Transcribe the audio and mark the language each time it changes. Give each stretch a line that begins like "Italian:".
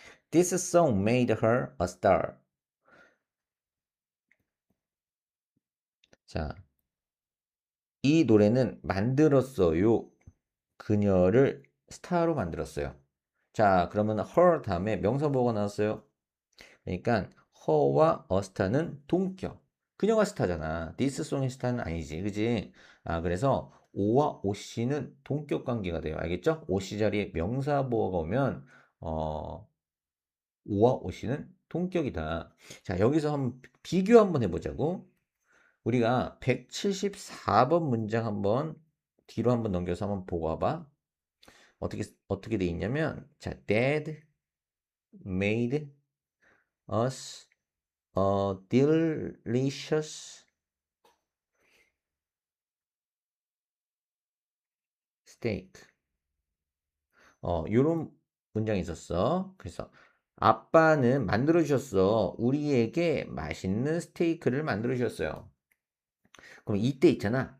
English: This song made her a star.
Korean: 자, 이 노래는 만들었어요. 그녀를 스타로 만들었어요. 자, 그러면 her 다음에 명사보호가 나왔어요. 그러니까 her와 a star는 동격. 그녀가 스타잖아. this song의 스타는 아니지. 그지? 아, 그래서 o와 oc는 동격 관계가 돼요. 알겠죠? oc 자리에 명사보호가 오면 o와 oc는 동격이다. 자, 여기서 한번 비교 한번 해보자고. 우리가 174번 문장 한번 뒤로 한번 넘겨서 한번 보고 와봐. 어떻게 돼 있냐면, 자,
English: Dad made us a delicious steak.
Korean: 요런 문장이 있었어. 그래서 아빠는 만들어 주셨어. 우리에게 맛있는 스테이크를 만들어 주셨어요. 그럼 이때 있잖아.